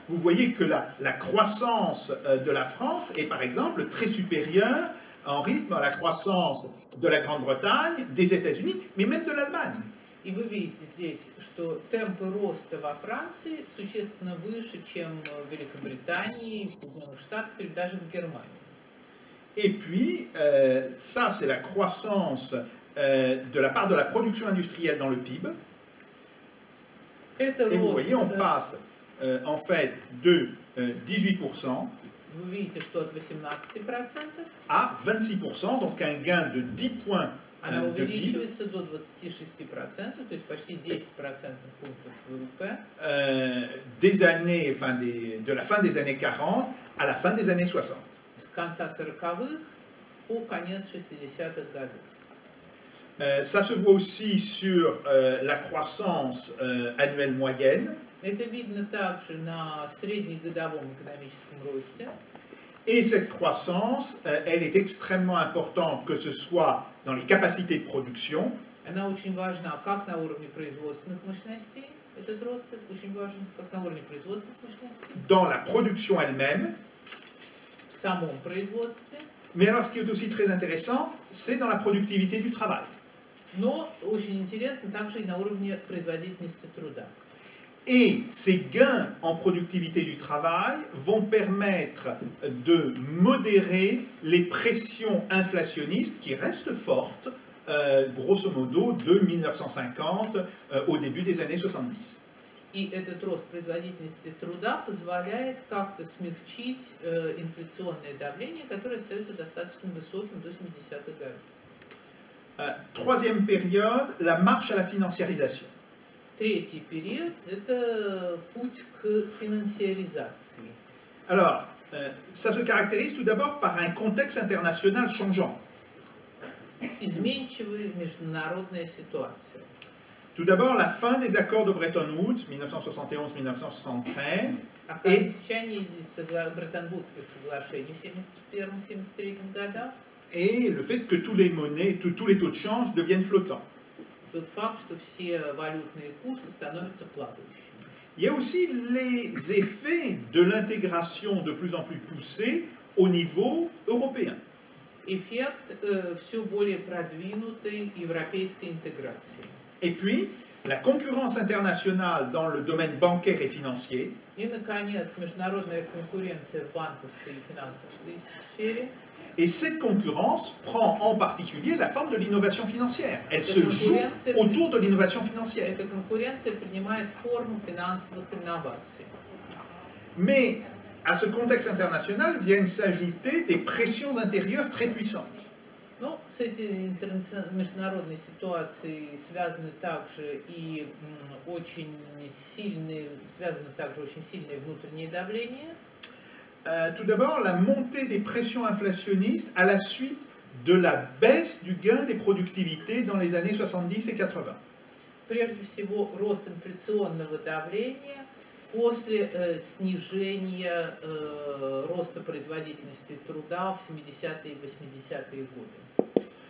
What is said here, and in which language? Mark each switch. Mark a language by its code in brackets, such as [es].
[fr] Vous voyez que la croissance de la France est par exemple très supérieure en rythme à la croissance de la Grande-Bretagne, des États-Unis, mais même de l'Allemagne. [ru] И вы видите здесь, что темпы роста во Франции существенно выше, чем в Великобритании, в Соединенных Штатах или даже в Германии. [fr] Et puis, ça c'est la croissance de la part de la production industrielle dans le PIB. Et vous voyez, on passe en fait de 18% [ru] Вы видите, что от 18% [fr] à 26%, donc un gain de 10 points [ru] она [fr] de PIB. [ru] увеличивается до 26%, то есть почти 10 процентных пунктов ВВП. [fr] Des années, de la fin des années 40 à la fin des années 60. [ru] С конца 40-х по конец 60-х годов. [fr] Ça se voit aussi sur la croissance annuelle moyenne. [ru] Это видно также на среднегодовом экономическом росте. [fr] Et cette croissance, elle est extrêmement importante, que ce soit dans les capacités de production [ru] Она очень важна как на уровне производственных мощностей, этот рост очень важен, как на уровне производственных мощностей, [fr] dans la production elle-même. [ru] в самом производстве, [fr] Mais alors, ce qui est aussi très intéressant, c'est dans la productivité du travail. [ru] но очень интересно также и на уровне производительности труда. [fr] Et ces gains en productivité du travail vont permettre de modérer les pressions inflationnistes qui restent fortes, grosso modo, de 1950 au début des années 70. [ru] И этот рост производительности труда позволяет как-то смягчить инфляционное давление, которое остается достаточно высоким до 70-х годов. [fr] Troisième période, la marche à la financiarisation. [ru] Третий период – это путь к финансиаризации. [fr] Alors, ça se caractérise tout d'abord par un contexte international changeant. [ru] Изменчивая международная ситуация. [fr] Tout d'abord, la fin des accords de Bretton Woods, 1971-1973, [ru] Окончание Бреттон-Вудских соглашений в 1971-1973 годах. [fr] Et le fait que tous les monnaies, tous les taux de change deviennent flottants. [ru] Тот факт, что все валютные курсы становятся плавающими. [fr] Il y a aussi les effets de l'intégration de plus en plus poussée au niveau européen. [ru] Эффект все более продвинутой европейской интеграции. [fr] Et puis, la concurrence internationale dans le domaine bancaire et financier. [ru] И, наконец, международная конкуренция в банковской и финансовой сфере. [fr] Et cette concurrence prend en particulier la forme de l'innovation financière. Elle se joue autour de l'innovation financière. [ru] Эта конкуренция принимает форму финансовых инноваций. [fr] Mais à ce contexte international viennent s'ajouter des pressions intérieures très puissantes. [ru] Но с этой международной ситуацией связаны также и очень сильные внутренние давления. [fr] Tout d'abord, la montée des pressions inflationnistes à la suite de la baisse du gain des productivités dans les années 70 et 80. [ru] Прежде всего, рост инфляционного давления после снижения роста производительности труда в 70-е и 80-е годы.